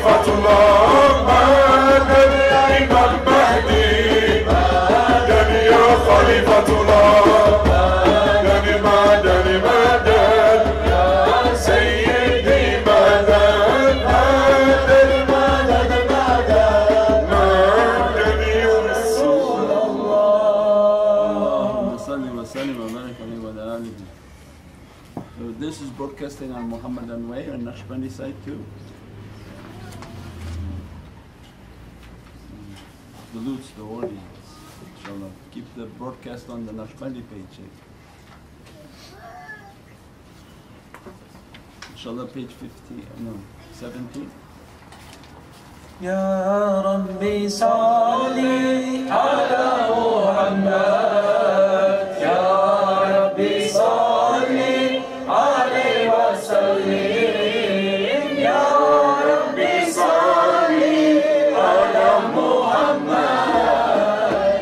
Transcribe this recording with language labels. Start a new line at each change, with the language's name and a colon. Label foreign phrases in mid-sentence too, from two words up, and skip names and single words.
Arabic: الله مدد إمام مهدي مدد يا خليفة الله مدد مدد مدد يا سيدي مدد مدد مدد مدد مدد يا رسول الله صلي وسلم وبارك عليه وعلى آله.
English: So this is broadcasting on Muhammadan way on Naqshbandi side too. Salutes the audience. Inshallah. Keep the broadcast on the Naqshbandi page. Inshallah page 50, no, 17.
Arabic: يا ربي صلي على محمد يا ربي صلي عليه وسلم يا ربي صلي على محمد